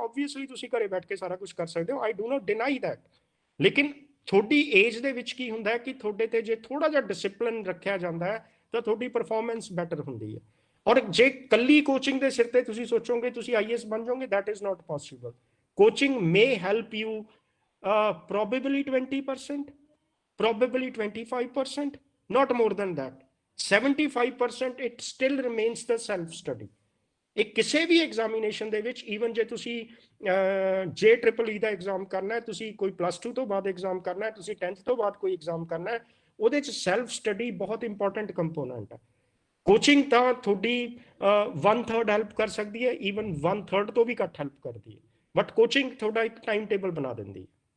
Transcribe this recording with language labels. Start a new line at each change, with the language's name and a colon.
Punjabi: Obviously ਤੁਸੀਂ ਘਰੇ ਬੈਠ ਕੇ ਸਾਰਾ ਕੁਝ ਕਰ ਸਕਦੇ ਹੋ,
English: I do not deny that.
Punjabi: ਲੇਕਿਨ ਤੁਹਾਡੀ ਏਜ ਦੇ ਵਿੱਚ ਕੀ ਹੁੰਦਾ ਹੈ ਕਿ ਤੁਹਾਡੇ ਤੇ ਜੇ ਥੋੜਾ ਜਿਹਾ ਡਿਸਿਪਲਿਨ ਰੱਖਿਆ ਜਾਂਦਾ ਹੈ ਤਾਂ ਤੁਹਾਡੀ ਪਰਫਾਰਮੈਂਸ ਬੈਟਰ ਹੁੰਦੀ ਹੈ। ਔਰ ਜੇ ਕੱਲੀ ਕੋਚਿੰਗ ਦੇ ਸਿਰ ਤੇ ਤੁਸੀਂ ਸੋਚੋਗੇ ਤੁਸੀਂ IAS ਬਣ ਜਾਓਗੇ,
English: That is not possible. Coaching may help you probably 20%, probably 25%, not more than that। 75% it still remains the self study।
Punjabi: ਇਹ ਕਿਸੇ ਵੀ ਐਗਜ਼ਾਮੀਨੇਸ਼ਨ ਦੇ ਵਿੱਚ, ਈਵਨ ਜੇ ਤੁਸੀਂ JEEE ਦਾ ਐਗਜ਼ਾਮ ਕਰਨਾ ਹੈ, ਤੁਸੀਂ ਕੋਈ +2 ਤੋਂ ਬਾਅਦ ਐਗਜ਼ਾਮ ਕਰਨਾ ਹੈ, ਤੁਸੀਂ 10th ਤੋਂ ਬਾਅਦ ਕੋਈ ਐਗਜ਼ਾਮ ਕਰਨਾ ਹੈ, ਉਹਦੇ 'ਚ ਸੈਲਫ ਸਟੱਡੀ ਬਹੁਤ ਇੰਪੋਰਟੈਂਟ ਕੰਪੋਨੈਂਟ ਹੈ। ਕੋਚਿੰਗ ਤਾਂ ਤੁਹਾਡੀ 1/3 ਹੈਲਪ ਕਰ ਸਕਦੀ ਹੈ, ਈਵਨ 1/3 ਤੋਂ ਵੀ ਘੱਟ ਹੈਲਪ ਕਰਦੀ ਹੈ, ਬਟ ਕੋਚਿੰਗ ਤੁਹਾਡਾ ਇੱਕ ਟਾਈਮ ਟੇਬਲ ਬਣਾ ਦਿੰਦੀ ਹੈ।